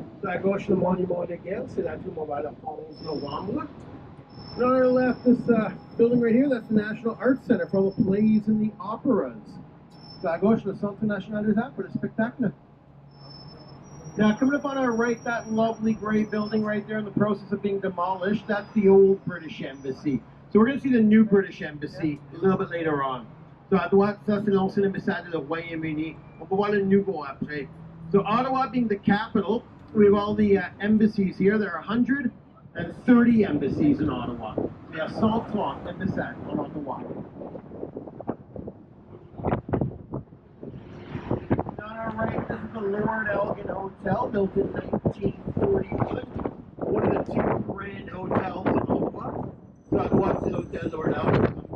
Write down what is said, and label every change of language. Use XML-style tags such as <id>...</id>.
<fr>So à gauche, le monument de guerre, c'est la tour Montréal le 11 novembre.</fr> <en>And on our left, this building right here, that's the National Arts Center for all the plays and the operas. So</en> <fr>à gauche, le Centre National des Arts</fr> <en>for the spectacle. Now, coming up on our right, that lovely gray building right there in the process of being demolished, that's the old British Embassy. So we're going to see the new British Embassy a little bit later on.</en> <fr>So à droite, ça c'est l'ancien ambassade du Royaume-Uni. On va voir le nouveau après.</fr> <en>So Ottawa being the capital, we have all the embassies here. There are 130 embassies in Ottawa. We have 130 ambassades in Ottawa. On our right, this is the Lord Elgin Hotel, built in 1941. One of the two grand hotels in Ottawa.</en> <fr>So à droite, c'est l'Hôtel Lord Elgin.</fr>